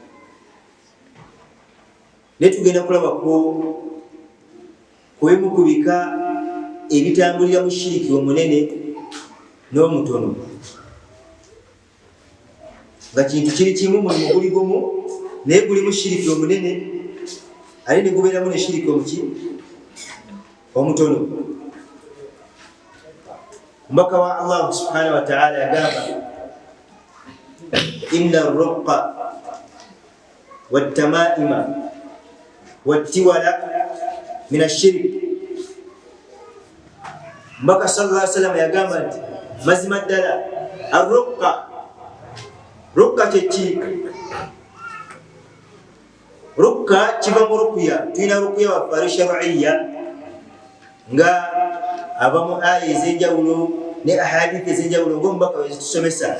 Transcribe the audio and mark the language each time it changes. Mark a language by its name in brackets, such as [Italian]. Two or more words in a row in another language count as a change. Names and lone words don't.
[Ganda] Ne tugenda kulaba ku emu ku bika ebitambulira mu shiriki omunene n'omutono, nga kintu kiri kimu, mulimu guli gumu naye gulimu shiriki omunene ate ne gubeeramu ne shiriki omutono. Omubaka wa [Arabic] Allah سبحانه وتعالى yagamba إن الرقى والتمائم والتولة من الشرك. [Ganda] Omubaka [Arabic] صلى الله عليه وسلم [Ganda] yagamba nti mazima ddala ar-ruqqa kyeki? Ruqqa kiva mu ruqya. Tulina ruqya waffe shar'iyya nga abamu aya ez'enjawulo ne ahadithi ez'enjawulo ng'omubaka we zitusomesa.